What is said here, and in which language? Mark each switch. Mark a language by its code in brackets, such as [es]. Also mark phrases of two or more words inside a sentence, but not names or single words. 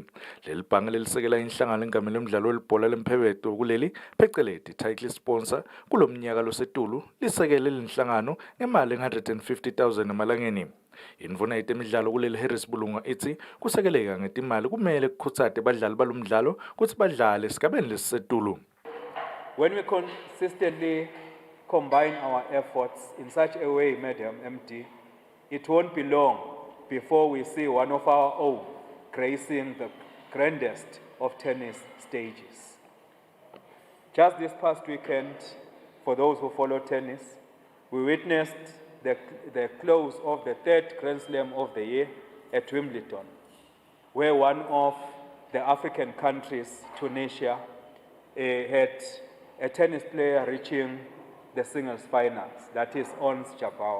[ss] Leli bhange lelisekela inhlangano lengamele umdlalo welibhola lemphebedo kuleli pheceleti [en] title sponsor [ss] kulomnyaka losetulu lisekele lenhlangano ngemali 150,000 emalangeni. Indvuna yetemidlalo kuleli Harris Bulunga ithi kusekeleka ngetimali kumele kukhutsate badlali balomdlalo kutsi badlale esigabeni lesisetulu. [en] When we consistently combine our efforts in such a way, Madam MD, it won't be long before we see one of our own gracing the grandest of tennis stages. Just this past weekend, for those who follow tennis, we witnessed the close of the third Grand Slam of the year at Wimbledon, where one of the African countries, Tunisia, had a tennis player reaching the singles finals, that is Ons Jabeur.